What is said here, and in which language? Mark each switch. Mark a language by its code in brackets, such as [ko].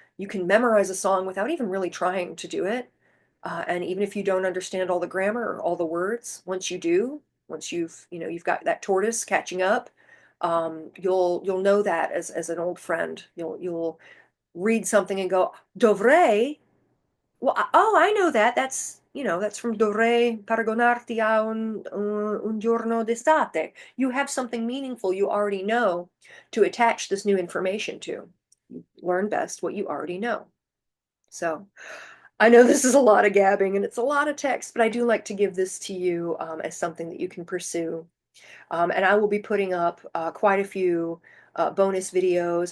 [en] You can memorize a song without even really trying to do it. And even if you don't understand all the grammar or all the words, once you do, once you've got that tortoise catching up, you'll know that as an old friend. You'll read something and go, dovrei. Well, oh, I know that. That's from [it] dovrei paragonarti a un giorno d'estate. [en] You have something meaningful you already know to attach this new information to. You learn best what you already know. So I know this is a lot of gabbing and it's a lot of text, but I do like to give this to you as something that you can pursue. And I will be putting up quite a few bonus videos.